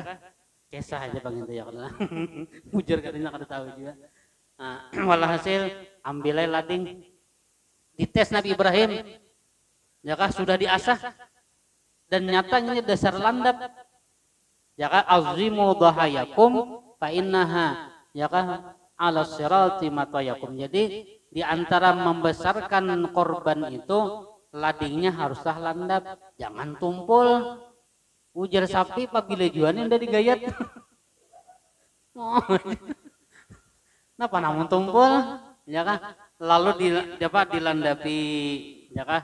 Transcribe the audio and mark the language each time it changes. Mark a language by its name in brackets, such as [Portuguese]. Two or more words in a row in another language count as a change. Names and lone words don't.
[Banjar] Kisah aja bang itu ya kan? Mujar katanya kada tahu juga. Nah, walhasil ambilai lading, dites Nabi Ibrahim. Ya kah sudah diasah dan nyatanya dasar landap ya kah [Arabic] عظموا ضحاياكم فإنها [Banjar] ya kah [Arabic] على الصراط مطاياكم. [Banjar] Jadi di antara membesarkan korban itu ladingnya haruslah landap, jangan tumpul. Ujar sapi apabila jualan udah digayat. Napa namun tumpul ya kah lalu dilandapi ya kah.